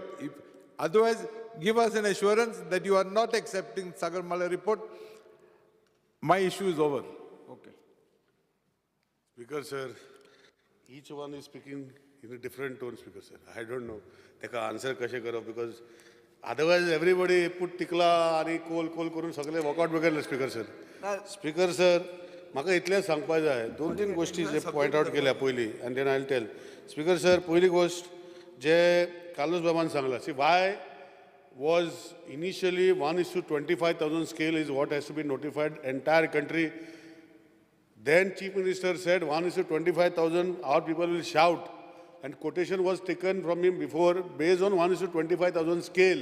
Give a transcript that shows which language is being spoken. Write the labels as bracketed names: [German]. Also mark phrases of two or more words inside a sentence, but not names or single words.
[English] Otherwise, give us an assurance that you are not accepting Sagarmala report. My issue is over. ओके Speaker sir, each one is speaking in a different tone, Speaker sir. I don't know. [Konkani] Teka answer kashe karo [English] because otherwise everybody put [Konkani] tikla ani kol karun sagle walkout begarle, [English] Speaker sir. Speaker sir, [Konkani] म्हाका इतलें सांगपाक जाय 2-3 गोष्टी जे [English] point out [Konkani] केल्या पयली [English] and then I'll tell. Speaker sir, [Konkani] पयली गोष्ट जे कार्लोस बाबान सांगला, [English] see why was initially 1:25,000 scale is what has to be notified entire country. Then Chief Minister said 1:25,000, our people will shout. And quotation was taken from him before based on 1:25,000 scale.